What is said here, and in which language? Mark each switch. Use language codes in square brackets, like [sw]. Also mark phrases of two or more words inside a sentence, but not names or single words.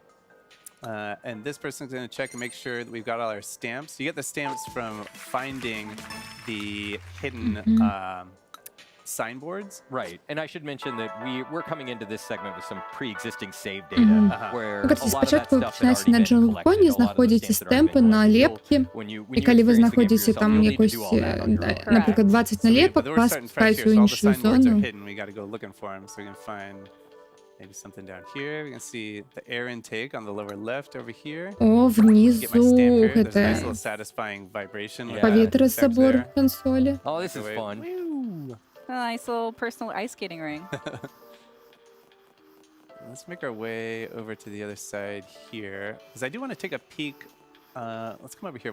[en] And this person's going to check and make sure that we've got all our stamps. You get the stamps from finding the hidden signboards. Right, and I should mention that we're coming into this segment with some pre-existing save data, where a lot of that [be] Спачатку [en] stuff had [be] пачынаеце на [en] already been [be] джунглконе, [en] collected. A lot of those [be] знаходзіце [en] stamps had already [be] стемпы [en] been [be] на [en] collected. [be] лепкі, [en] When you [be] і калі вы [en] experience the game for [be] знаходзіце [en] yourself, [be] там [en] you'll need to [be] якось, [en] do all that on your own. [uk] наприклад, 20 налепок, [en] But we're [be] вас [en] starting fresh [uk] пускають [en] here, [be] у [en] so all the [be] іншу [en] signboards are [be] зону. [en] hidden. We got to go looking for them, so we can find maybe something down here. We can see the air intake on the lower left over here. [ru] О, внизу [en] Get my stamp here. There's a nice [be] гэта [en] little satisfying vibration. with [be] паветразабор [en] text there. [uk] консолі. [en] Oh, this is Wait. fun. A nice little personal ice skating ring. Let's make our way over to the other side here, because I do want to take a peek. Let's come over here.